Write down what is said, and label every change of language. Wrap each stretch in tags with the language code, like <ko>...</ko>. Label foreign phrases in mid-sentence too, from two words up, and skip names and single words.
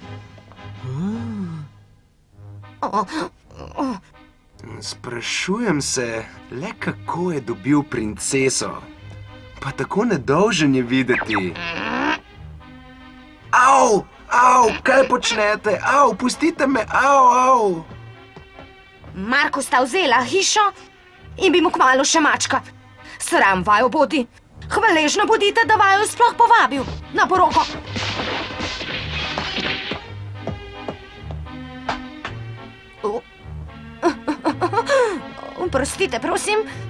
<sl>Sprašujem se, le kako je dobil princeso. Pa tako nedolžen je videti. Au, kaj počnete? Au, pustite me, au. Marku sta vzela hišo in bi mu kmalu še mačka. Sram vaju bodi. Hvaležno bodite, da vaju sploh povabil na poroko. Prostite, prosim.</sl>